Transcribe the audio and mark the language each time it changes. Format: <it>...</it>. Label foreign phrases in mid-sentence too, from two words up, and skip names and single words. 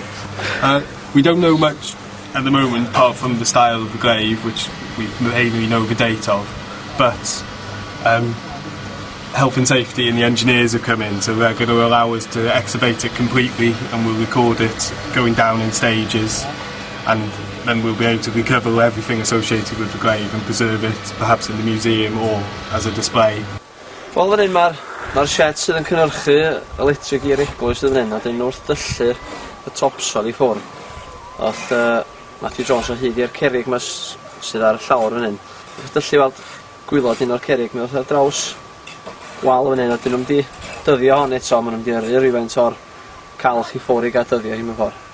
<en>We don't know much at the moment apart from the style of the grave, which we mainly know the date of, but health and safety and the engineers have come in, so they're going to allow us to excavate it completely and we'll record it going down in stages, and then we'll be able to recover everything associated with the grave and preserve it perhaps in the museum or as a display.</en> <cy>Wel, fan hyn mae'r shed sydd yn cynhyrchu electric i'r eglwys fan hyn, a dyn wrth dyllu'r y topsod i ffwrdd. Oedd Matthew Jones o hyd i'r cerrig yma sydd ar y llawr fan hyn. Wrth dyllu weld gwylod un o'r cerrig, mi oedd ar draws wal fan hyn, a dyn nhw'n di dyddio hon eto, maen nhw'n di yrru rhywfaint o'r calch i ffwrdd i gael dyddio hi mewn ffordd.</cy>